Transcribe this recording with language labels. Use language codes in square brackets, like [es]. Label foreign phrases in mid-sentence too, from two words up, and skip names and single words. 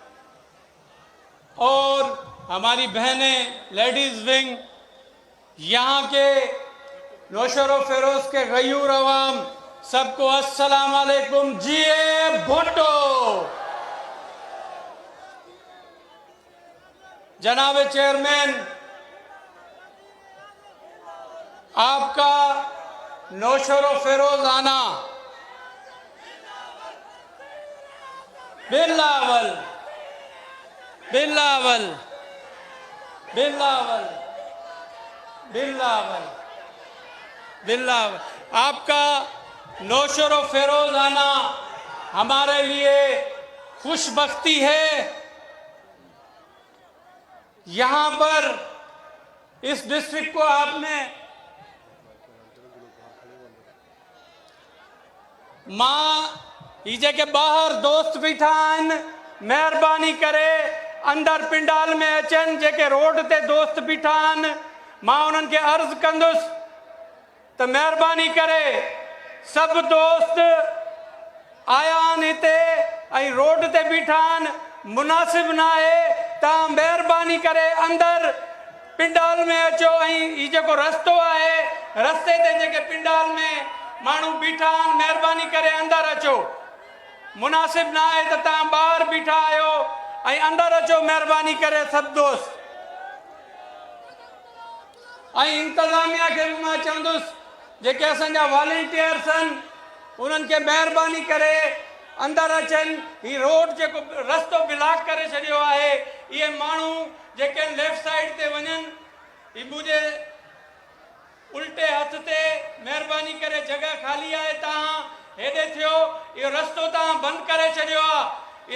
[hi] और हमारी बहनें [en] ladies wing, [hi] यहाँ के नौशर फिरोज के गयूर अवाम, सबको [ar] السلام عليكم. [hi] जीए भुट्टो। जनाब चेयरमैन, आपका नौशर फिरोज आना बिलावल बिलावल बिलावल बिलावल बिलावल आपका नौशर फिरोज आना हमारे लिए खुशबख्ती है। यहाँ पर इस डिस्ट्रिक्ट को आपने माँ इजे के बाहर [sd] दोस्त बिठान, मेहरबानी करे अंदर पिंडाल में अचन, जेके रोड ते दोस्त बिठान, मां उन्हनि के अर्ज कंदुस तो मेहरबानी करे सब दोस्त आयान हिते ऐं रोड ते बिठान, मुनासिब ना है, ता मेहरबानी करे अंदर पिंडाल में अचो। ऐं ई जेको रस्तो आहे, रस्ते ते जेके पिंडाल में माण्हू बीठान, मेहरबानी करे अंदर अचो। मुनासिब ना है तो तव्हां ॿाहिरि बीठा आहियो ऐं अंदर अचो, मेहरबानी करे सब दोस्त। ऐं इंतज़ामिया खे बि मां चवंदुसि, जेके असांजा वॉलंटियर्स आहिनि, उन्हनि खे मेहरबानी करे अंदर अचनि। ही रोड जेको रस्तो ब्लॉक करे छॾियो आहे, इहे माण्हू जेके [en] left side [sd] ते वञनि, ही मुंहिंजे उल्टे हथ ते मेहरबानी करे जगह खाली आहे, तव्हां हेॾे थियो, इहो रस्तो तव्हां बंदि करे छॾियो आहे।